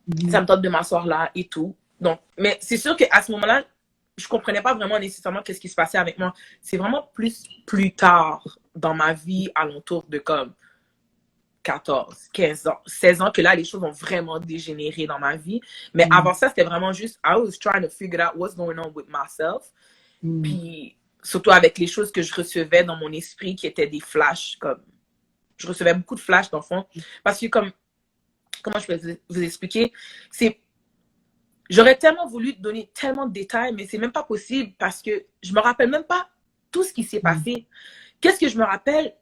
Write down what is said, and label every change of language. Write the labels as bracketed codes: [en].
[fr] Ça me tente de m'asseoir là et tout. Donc, mais c'est sûr qu'à ce moment-là, je comprenais pas vraiment nécessairement qu'est-ce qui se passait avec moi. C'est vraiment plus tard dans ma vie, alentour de comme 14, 15 ans, 16 ans, que là, les choses ont vraiment dégénéré dans ma vie. Mais avant ça, c'était vraiment juste, [en] I was trying to figure out what's going on with myself. [fr] Puis, surtout avec les choses que je recevais dans mon esprit, qui étaient des flashs, comme, je recevais beaucoup de flashs, dans le fond. Parce que comme, comment je peux vous expliquer, j'aurais tellement voulu donner tellement de détails, mais c'est même pas possible parce que je me rappelle même pas tout ce qui s'est passé. Qu'est-ce que je me rappelle?